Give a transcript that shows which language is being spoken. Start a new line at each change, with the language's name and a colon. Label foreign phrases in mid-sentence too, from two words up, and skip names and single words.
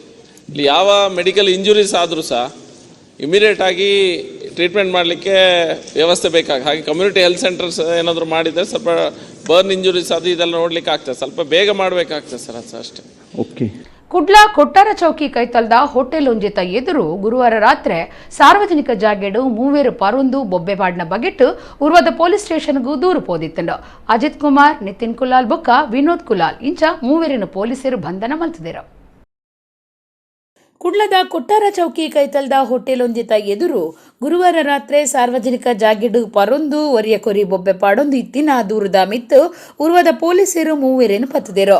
Kannada: ಇಲ್ಲಿ ಯಾವ
English: medical injuries
Kannada: ಆದರೂ ಸಹ ಇಮಿಡಿಯೇಟ್ ಆಗಿ ಟ್ರೀಟ್ಮೆಂಟ್ ಮಾಡಲಿಕ್ಕೆ ವ್ಯವಸ್ಥೆ ಹಾಗೆ
English: community health centers
Kannada: ಏನಾದರೂ ಮಾಡಿದರೆ ಸ್ವಲ್ಪ
English: burn injuries
Kannada: ಅದು ಇದೆಲ್ಲ ನೋಡ್ಲಿಕ್ಕೆ ಆಗ್ತದೆ, ಸ್ವಲ್ಪ ಬೇಗ ಮಾಡಬೇಕಾಗ್ತದೆ ಸರ್, ಅದು ಅಷ್ಟೇ. ಓಕೆ.
Tulu: ಕುಡ್ಲಾ ಕೊಟ್ಟಾರ ಚೌಕಿ ಕೈತಲ್ದ ಹೋಟೆಲ್ ಒಂಜಿತ ಎದುರು ಗುರುವಾರ ರಾತ್ರಿ ಸಾರ್ವಜನಿಕ ಜಾಗೆಡು ಮೂವೇರು ಪರೊಂದು ಬೊಬ್ಬೆಪಾಡ್ನ ಬಗೆಟ್ಟು ಉರ್ವದ ಪೊಲೀಸ್ ಸ್ಟೇಷನ್ಗೂ ದೂರು ಪೋದಿತ್ತಂಡು. ಅಜಿತ್ ಕುಮಾರ್, ನಿತಿನ್ ಕುಲಾಲ್ ಬೊಕ್ಕ ವಿನೋದ್ ಕುಲಾಲ್ ಇಂಚ ಮೂವೇರಿನ ಪೊಲೀಸರು ಬಂಧನ ಮಲ್ತಿದರು. ಕುಡ್ಲದ ಕೊಟ್ಟಾರ ಚೌಕಿ ಕೈತಲ್ದ ಹೋಟೆಲ್ ಒಂಜಿತ ಎದುರು ಗುರುವಾರ ರಾತ್ರಿ ಸಾರ್ವಜನಿಕ ಜಾಗೆಡು ಪರೊಂದು ಒರಿಯ ಕೊರಿ ಬೊಬ್ಬೆ ಪಾಡೊಂದು ಇತ್ತಿನ ದೂರದ ಮಿತ್ತು ಉರ್ವದ ಪೊಲೀಸರು ಮೂವೇರೇನು ಪತ್ತದೇರು.